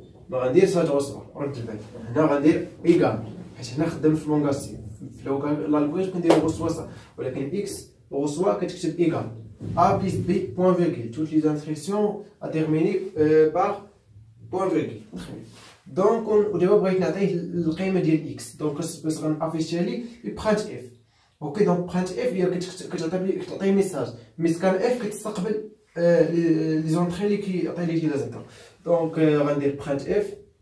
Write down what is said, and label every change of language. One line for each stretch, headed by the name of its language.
Arabic: ما غنديرش هاد وصوا، رد البال هنا غندير ايكال، حيت حنا خدامين في لونغاسي في لالغوريثم كنديرو وصوا، ولكن اكس وصوا كتكتب ايكال
French: a plus b point virgule. Toutes les instructions à terminer par point virgule. Donc on
Arabic: دابا بغيت نعطيه القيمه ديال x، دونك باش غنافيشيها لي برانت اف. اوكي، دونك برانت اف هي كتعطي ميساج، مي سكان اف كتستقبل لي زونطري اللي كيعطي لي ليوتيليزاتور. دونك غندير برانت اف.